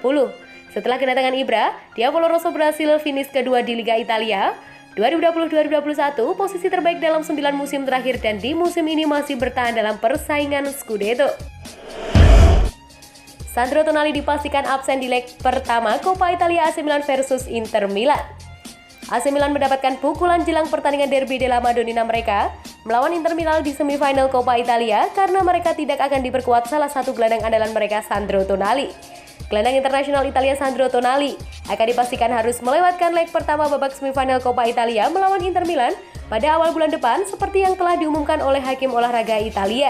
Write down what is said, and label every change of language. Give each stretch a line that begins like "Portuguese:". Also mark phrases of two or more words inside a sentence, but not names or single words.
Indonesian: Setelah kedatangan Ibra, Diavolo Rosso berhasil finish kedua di Liga Italia 2020-2021, posisi terbaik dalam 9 musim terakhir dan di musim ini masih bertahan dalam persaingan Scudetto. Sandro Tonali dipastikan absen di leg pertama Coppa Italia AC Milan versus Inter Milan. AC Milan mendapatkan pukulan jelang pertandingan Derby della Madonnina mereka melawan Inter Milan di semifinal Coppa Italia karena mereka tidak akan diperkuat salah satu gelandang andalan mereka, Sandro Tonali. Gelandang internasional Italia Sandro Tonali akan dipastikan harus melewatkan leg pertama babak semifinal Coppa Italia melawan Inter Milan pada awal bulan depan seperti yang telah diumumkan oleh Hakim Olahraga Italia.